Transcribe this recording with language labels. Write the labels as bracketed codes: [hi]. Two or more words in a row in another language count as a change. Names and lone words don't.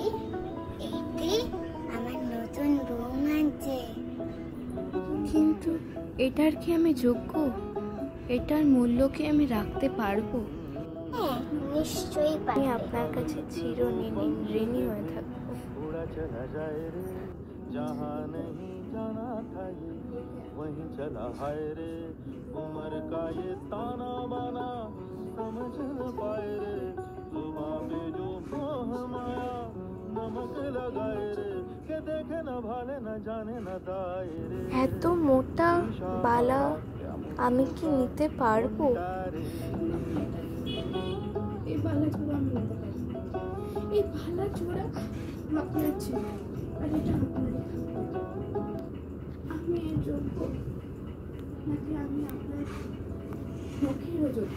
[bn] এইটি আমার নতুন বউ মানছে। কিন্তু এটার কি আমি যোগ্য? এটার মূল্য কি আমি রাখতে পারবো? হ্যাঁ, নিশ্চয়ই আমি পারবে। আপনার কাছে চিরঋণী হয়ে থাকবো। [hi] उड़ा चला जाए रे, जहाँ नहीं जाना था ये वहीं चला हाय रे। उम्र का ये ताना बाना समझ न पाए रे, जुबां पे जो मोह माया नमक लगाए रे। के देखे न भाले न जाने न दाए रे। [bn] এত মোটা বালা আমি কি নিতে পারবো? এই বালা চূড়া আমি নিতে পারি, এই বালা চূড়া আপনার ছিল, আর এটা আপনার। আমি এর যোগ্য নাকি আমি আপনার মুখেরও যোগ্য?